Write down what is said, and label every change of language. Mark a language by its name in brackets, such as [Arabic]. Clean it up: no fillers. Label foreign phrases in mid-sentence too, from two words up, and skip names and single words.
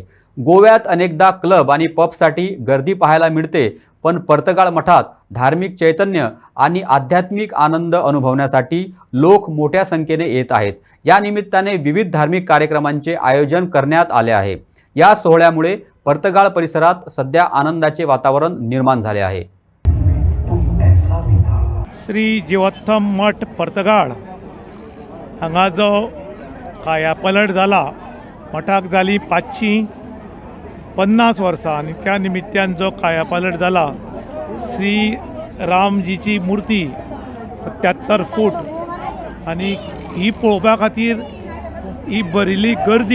[Marathi] गोव्यात अनेकदा क्लब आणि पबसाठी गर्दी पाहायला मिळते, पण पर्तगाळ मठात धार्मिक चैतन्य आणि आध्यात्मिक आनंद अनुभवण्यासाठी लोक मोठ्या संख्येने येत आहेत। या निमित्ताने विविध धार्मिक कार्यक्रमांचे आयोजन करण्यात आले आहे। या सोहळ्यामुळे पर्तगाळ परिसरात सध्या आनंदाचे वातावरण निर्माण झाले आहे। [Konkani] श्री जीवोत्तम मठ पर्तगाळ हांगा जो कायापालट जाला, मठाक जाली 550 वर्सां आणि त्या निमित्यान जो कायापालट जाला, श्री रामजीची मूर्ती 77 फूट आणि ही पळोवपा खातीर ही भरिल्ली गर्दी।